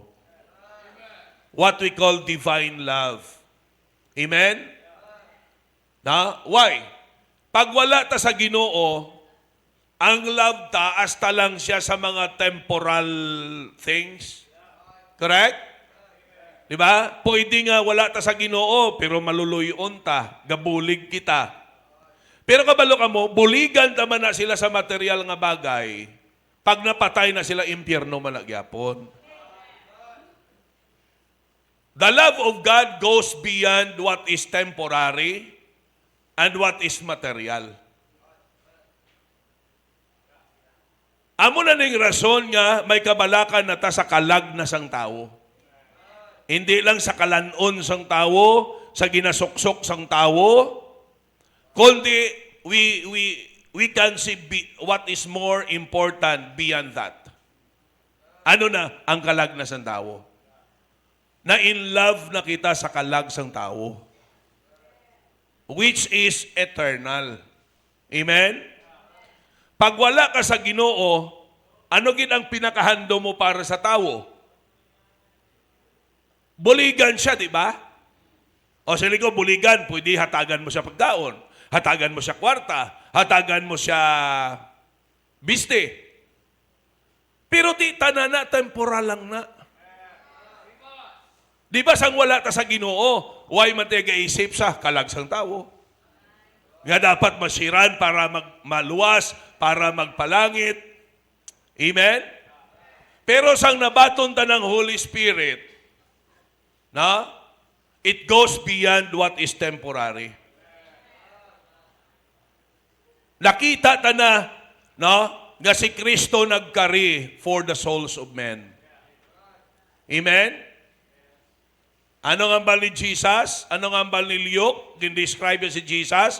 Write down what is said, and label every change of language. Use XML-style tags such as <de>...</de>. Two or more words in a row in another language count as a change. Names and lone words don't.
<en>What we call divine love. Amen? Na? Why?</en> <hil>Pag wala ta sa Ginoo, ang love ta hasta lang siya sa mga</hil> <en>temporal things. Correct?</en> <hil>Di ba? Pwede nga wala ta sa Ginoo, pero maluluyon ta, gabulig kita. Pero kabalo ka mo, buligan taman na sila sa material nga bagay, pag napatay na sila, impyerno man nagyapon.</hil> <en>The love of God goes beyond what is temporary and what is material.</en> <hil>Amo na ning rason nga may kabalakan na ta sa kalag na sang tao. Hindi lang sa kalanon sang tao, sa ginasuksok sang tao, kundi</hil> <en>we can see what is more important beyond that.</en> <hil>Ano na ang kalag na sang tao? Na in love na kita sa kalag sang tao,</hil> <en>which is eternal. Amen?</en> <hil>Pag wala ka sa Ginoo, ano gid ang pinakahando mo para sa tao? Buligan siya, di ba? O sila ko, buligan, pwede hatagan mo siya pagdaon, hatagan mo siya kwarta, hatagan mo siya biste. Pero di tanana, temporal lang na. Di ba sang wala ta sa Ginoo, why man tayo gaisip sa kalag sang tao? Nga dapat masiran para maluwas, para magpalangit. Amen? Pero sang nabaton ta ng Holy Spirit, na,</hil> <en>it goes beyond what is temporary.</en> <hil>Nakita ta na, no, nga si Kristo nagkari</hil> <en>for the souls of men.</en> <hil>Amen? Ano nga ambal ni Jesus? Ano nga ambal ni Luke? Describe si Jesus.</hil>